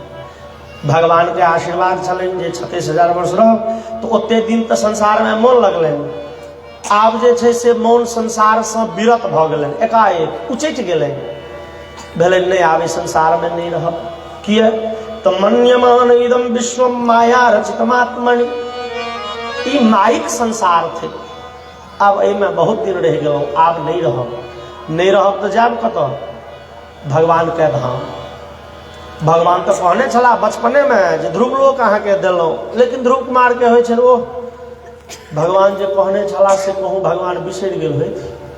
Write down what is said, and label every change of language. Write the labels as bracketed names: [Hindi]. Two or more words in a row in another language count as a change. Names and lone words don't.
[Maithili] भगवान के आशीर्वाद छलनि जे 36,000 वर्ष रह, तो ओते दिन तो संसार में मोन लगलनि। आब जे छै से मोन संसार से विरत भ गेलनि, एकाएक उचटि गेलनि। भेलै नहीं आब संसार में नहीं रहब। किया तो [Sanskrit] मन्यमान इदम विश्व माया रचितमात्मनि। [Maithili] ई माइक संसार थे, अब एहिमे बहुत दिन रह गेलहुँ, आब नहीं रहब। नहीं रहब तो जाब कतऽ? भगवान के धाम। भगवान तो कहने छला बचपने में जे ध्रुव लोक अहाँके देलहुँ, लेकिन ध्रुव कुमार के होइ छै ओ भगवान जे कहने छला से कहूँ भगवान बिसरि गेल होइत।